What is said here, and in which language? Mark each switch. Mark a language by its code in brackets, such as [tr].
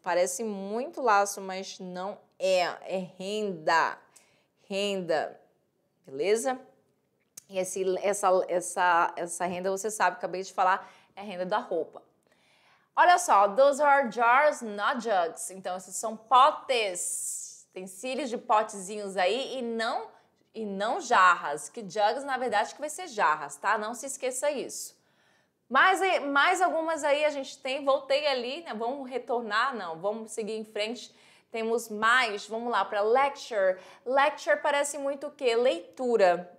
[pt] Parece muito laço, mas não é. É renda, renda, beleza? E essa renda, você sabe, acabei de falar, é a renda da roupa. Olha só, [en] those are jars, not jugs. [pt] Então, esses são potes. Utensílios de potezinhos aí e não jarras, que jugs na verdade que vai ser jarras, tá? Não se esqueça isso. Mais algumas aí a gente tem, voltei ali, né? Vamos retornar, não, vamos seguir em frente. Temos mais, vamos lá, para lecture. Lecture parece muito o quê? Leitura.